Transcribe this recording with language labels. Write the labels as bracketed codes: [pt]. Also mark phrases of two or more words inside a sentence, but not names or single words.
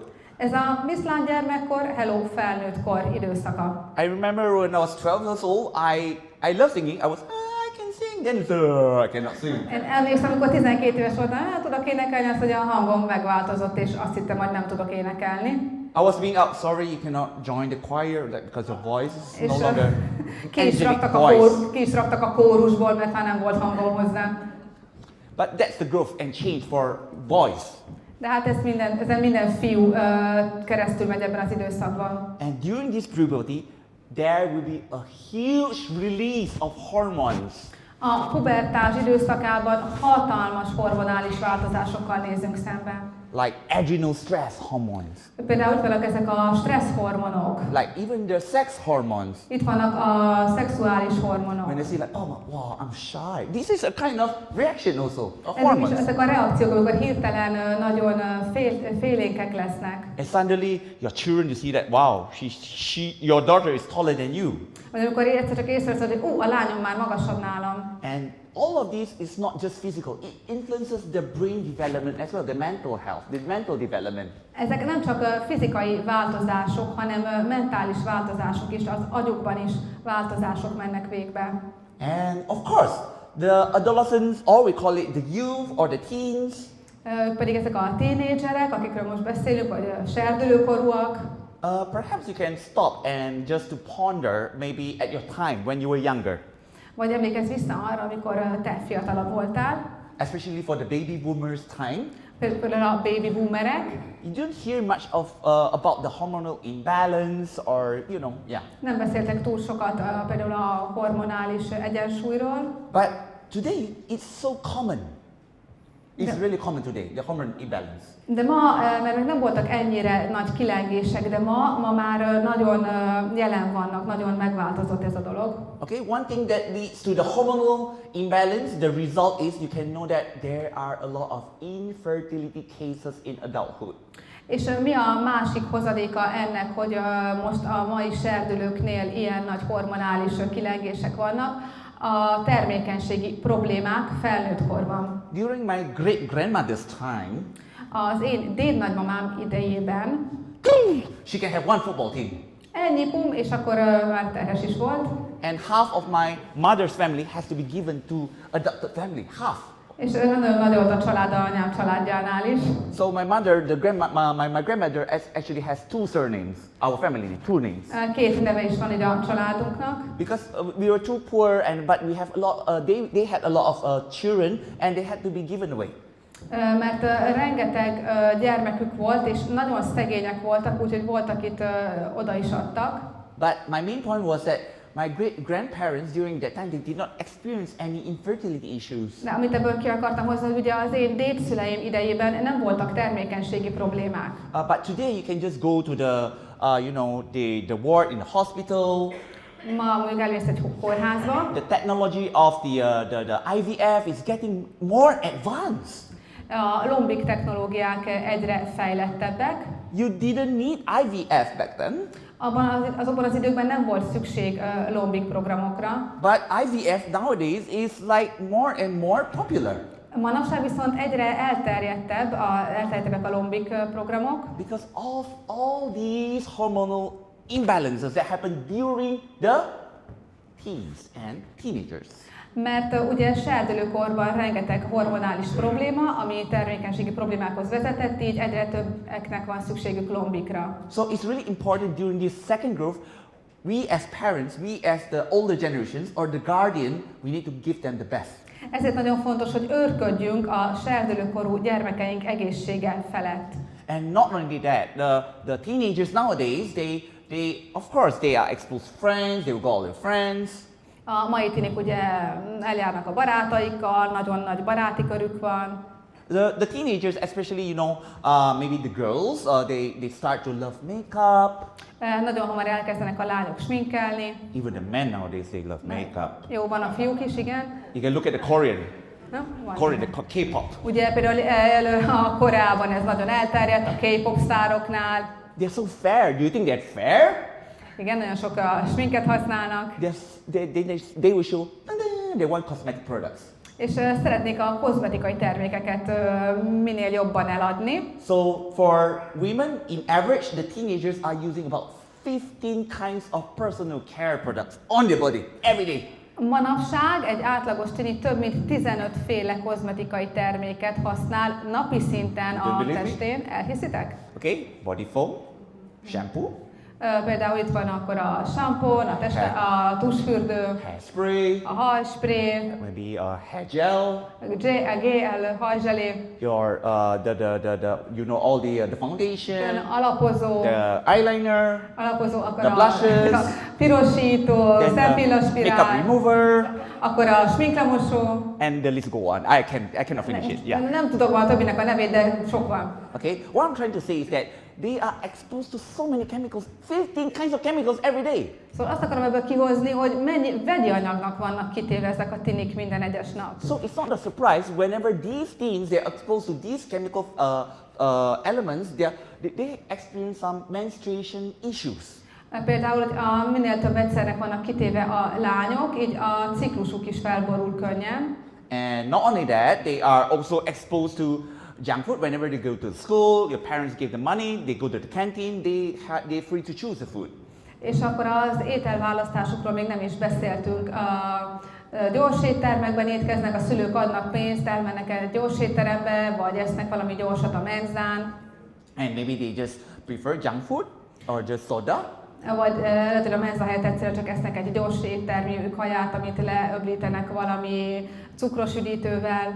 [hu] Ez a viszlát gyermekkor, hello felnőttkor időszaka. [en] I remember when I was 12 years old, I love singing. I was, I can sing, then I cannot sing. [hu] Én emlékszem, amikor 12 éves voltam, tudok énekelni, azt, hogy a hangom megváltozott, és azt hittem, hogy nem tudok énekelni. [en] I was being out, sorry, you cannot join the choir because your voice is no longer [hu] ki is raktak a kórusból, mert már nem volt hangom hozzá. [en] But that's the growth and change for boys. [hu] De hát ezen minden fiú keresztül megy ebben az időszakban. [en] And during this puberty, there will be a huge release of hormones. [hu] A pubertás időszakában hatalmas hormonális változásokkal nézünk szembe. [en] Like adrenal stress hormones. [hu] Például itt vannak ezek a stressz hormonok. [en] Like even the sex hormones. [hu] Itt vannak a szexuális hormonok. [en] When they say like, oh wow, I'm shy. This is a kind of reaction also, a hormones. [hu] Ezek a reakciók, amikor hirtelen nagyon félénkek lesznek. [en] And suddenly your children, you see that, wow, your daughter is taller than you. [hu] Vagy amikor egyszer csak észreveszed, hogy a lányom már magasabb nálam. [en] And all of this is not just physical. It influences the brain development as well, the mental health, the mental development. [hu] Ezek nem csak fizikai változások, hanem mentális változások is, az agyukban is változások mennek végbe. [en] And of course, the adolescents, or we call it the youth or the teens, [hu] pedig ezek a tínédzserek, akikről most beszélünk, vagy serdülőkorúak. [en] perhaps you can stop and just to ponder maybe at your time when you were younger. [hu] Vagy emlékezz vissza arra, amikor te fiatalabb voltál. [en] Especially for the baby boomers time. [hu] Például a [en] baby boomerek. You don't hear much of about the hormonal imbalance or, you know, yeah. [hu] Nem beszéltek túl sokat például a hormonális egyensúlyról. [en] But today it's so common. It's really common today, the hormone imbalance. [hu] De ma, mert nem voltak ennyire nagy kilengések, de ma már nagyon jelen vannak, nagyon megváltozott ez a dolog. [en] Okay, one thing that leads to the hormonal imbalance, the result is you can know that there are a lot of infertility cases in adulthood. [hu] És mi a másik hozadéka ennek, hogy most a mai serdülőknél ilyen nagy hormonális kilengések vannak? A termékenységi problémák felnőtt korban. [en] During my great-grandmother's time, [hu] az én dédnagymamám idejében [en] she can have one football team. [hu] ennyi pum, és akkor már terhes is volt. [en] And half of my mother's family has to be given to adopted family, half. [hu] És nagyon nagy volt a család anyám családjánál is. [en] So my mother, my grandmother actually has two surnames. Our family, two names. [hu] Két neve is van ide a családunknak. [en] Because we were too poor, but we have a lot. They had a lot of children, and they had to be given away. [hu] Mert rengeteg gyermekük volt, és nagyon szegények voltak, úgyhogy volt, akit oda is adtak. [en] But my main point was that my great-grandparents during that time, they did not experience any infertility issues. [hu] De amit ebből ki akartam hozni, hogy ugye az én dédszüleim idejében nem voltak termékenységi problémák. [en] But today you can just go to the, the ward in the hospital. [hu] Ma mondjuk elmész egy kórházba. [en] The technology of the IVF is getting more advanced. [hu] A lombik technológiák egyre fejlettebbek. [en] You didn't need IVF back then. [hu] Azokban az időkben nem volt szükség lombik programokra. [en] But IVF nowadays is like more and more popular. [hu] Manapság viszont egyre elterjedtebbek a lombik programok. [en] Because of all these hormonal imbalances that happen during the teens and teenagers. [hu] Mert ugye serdülőkorban rengeteg hormonális probléma, ami termékenységi problémákhoz vezetett, így egyre többeknek van szükségük lombikra. [en] So it's really important during this second growth, we as parents, we as the older generations or the guardian, we need to give them the best. [hu] Ezért nagyon fontos, hogy őrködjünk a serdülőkorú gyermekeink egészsége felett. [en] And not only that, the teenagers nowadays, of course they are exposed to friends, they will go all their friends. [hu] A mai tinik ugye eljárnak a barátaikkal, nagyon nagy baráti körük van. [en] The teenagers, especially, maybe the girls, they start to love makeup. [hu] Nagyon hamar elkezdenek a lányok sminkelni. [en] Even the men nowadays, they love makeup. [hu] Jó, van a fiúk is, igen. [en] You can look at the Korean. No? Korean, the K-pop. [hu] Ugye például a Koreában ez nagyon elterjedt, a K-pop sztároknál. [en] They're so fair. Do you think they're fair? [hu] Igen, nagyon sok sminket használnak. [en] They will show they want cosmetic products. [hu] És szeretnék a kozmetikai termékeket minél jobban eladni. [en] So for women, in average, the teenagers are using about 15 kinds of personal care products on their body every day. [hu] Manapság egy átlagos tini több mint 15 féle kozmetikai terméket használ napi szinten a testén. Elhiszitek? [en] Okay, body foam, shampoo. [hu] Például itt van akkor a sampon, a tusfürdő, [en] hairspray, [hu] a hajspré, [en] maybe a hair gel, [hu] a gel, hajzselé, [en] your all the foundation, [hu] alapozó, [en] the eyeliner, [hu] akkor [en] the blushes, [hu] a pirosító, szempillaspirál, [en] makeup remover, [hu] akkor a sminklemosó. [en] And the list go on. I cannot finish it. Yeah. [hu] Nem tudok a többinek a nevét, de sok van. [en] Okay. What I'm trying to say is that they are exposed to so many chemicals, 15 kinds of chemicals every day. [hu] Szóval azt akarom ebből kihozni, hogy mennyi vegyi anyagnak vannak kitéve ezek a tinik minden egyes nap. [en] So it's not a surprise whenever these teens they're exposed to these chemical elements, they experience some menstruation issues. [hu] Például, hogy minél több vegyszernek vannak kitéve a lányok, így a ciklusuk is felborul könnyen. [en] And not only that, they are also exposed to junk food. Whenever they go to school, your parents give them money, they go to the canteen, they're free to choose the food. [hu] És akkor az ételválasztásukról még nem is beszéltünk. Gyors éttermekben étkeznek, a szülők adnak pénzt, elmennek egy gyors étterembe, vagy esznek valami gyorsat a menzán. [en] And maybe they just prefer junk food or just soda. [hu] Vagy lehet, hogy a menza helyett egyszerűen csak esznek egy gyors éttermi kaját, amit leöblítenek valami cukros üdítővel.